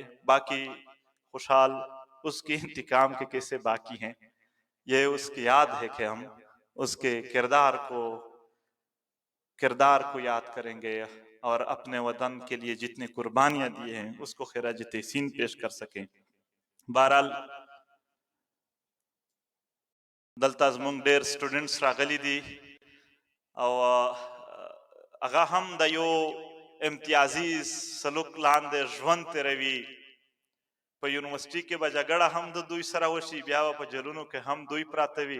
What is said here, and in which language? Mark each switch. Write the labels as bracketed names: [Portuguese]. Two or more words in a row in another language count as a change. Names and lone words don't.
[Urdu] باقی خوشحال اس کے انتقام کے قصے باقی ہیں، یہ اس کی یاد ہے کہ ہم اس کے کردار کو کردار کو یاد کریں گے اور اپنے وطن کے لیے جتنی قربانیاں دی ہیں اس کو خراج تحسین پیش کر سکیں. [Pashto] بہرحال دلته زموږ ډېر سټوډنټس راغلي دي او هغه هم د یو امتیازي سلوک لاندې ژوند تیروي. په یونیورسټي کې به جګړه هم د دوی سره وشي، بیا به په جیلونو کې هم دوی پراته وي.